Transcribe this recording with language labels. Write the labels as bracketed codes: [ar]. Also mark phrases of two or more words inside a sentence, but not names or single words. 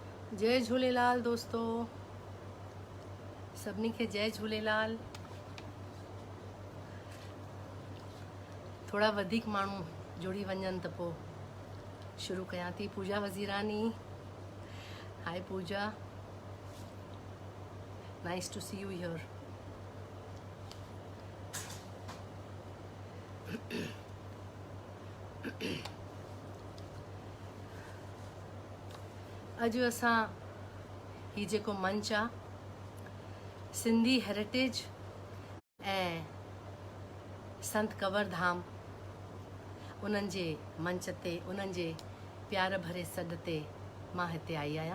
[sd] जय झूलेलाल दोस्तों, सभिनी खे जय झूलेलाल। थोड़ा वधीक माण्हू जुड़ी वञनि त पोइ शुरू कयां थी। पूजा वज़ीरानी, हाय पूजा, [en] nice to see you here. [sd] अॼु असां ही जेको मंच आहे सिंधी हेरिटेज ऐं संत कवरधाम उन्हनि जे मंच ते, उन्हनि जे प्यार भरे सॾ ते मां हिते आई आहियां।